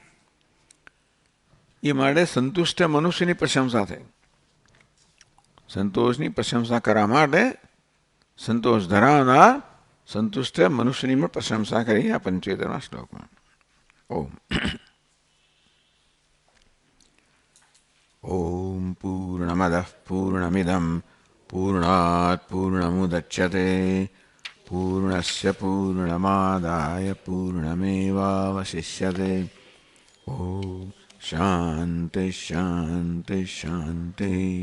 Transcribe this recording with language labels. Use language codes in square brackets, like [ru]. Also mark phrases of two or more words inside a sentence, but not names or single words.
[gu] એ માટે સંતુષ્ટ મનુષ્યની પ્રશંસા થઈ. સંતોષની પ્રશંસા કરવા માટે સંતોષ ધરાવનાર સંતુષ્ટ મનુષ્યની પણ પ્રશંસા કરી આ 75મા શ્લોકમાં. [sa] ઓમ पूर्णमदः पूर्णमिदं पूर्णात् पूर्णमुदच्यते पूर्णस्य पूर्णमादाय पूर्णमेवावशिष्यते। ॐ शान्ति शान्ति शान्ति।